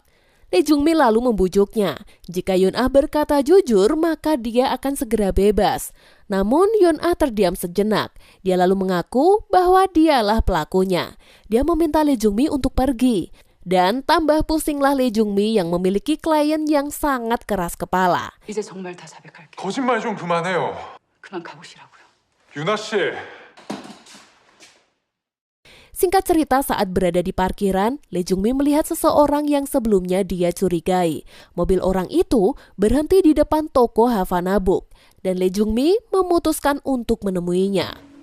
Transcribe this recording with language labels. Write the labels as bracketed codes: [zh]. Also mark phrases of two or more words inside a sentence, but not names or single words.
[id] Lee Jung-mi lalu membujuknya. Jika Yeon-ah berkata jujur, maka dia akan segera bebas. Namun Yeon-ah terdiam sejenak. Dia lalu mengaku bahwa dialah pelakunya. Dia meminta Lee Jung-mi untuk pergi. Dan tambah pusinglah Lee Jung-mi yang memiliki klien yang sangat keras kepala. [ko] 이제 정말 다 자백할게. 거짓말 좀 그만해요. 그만 가보시라고요. 유나 씨. [id] Singkat cerita, saat berada di parkiran, Lee Jung-mi melihat seseorang yang sebelumnya dia curigai. Mobil orang itu berhenti di depan toko Havana Book, dan Lee Jung-mi memutuskan untuk menemuinya.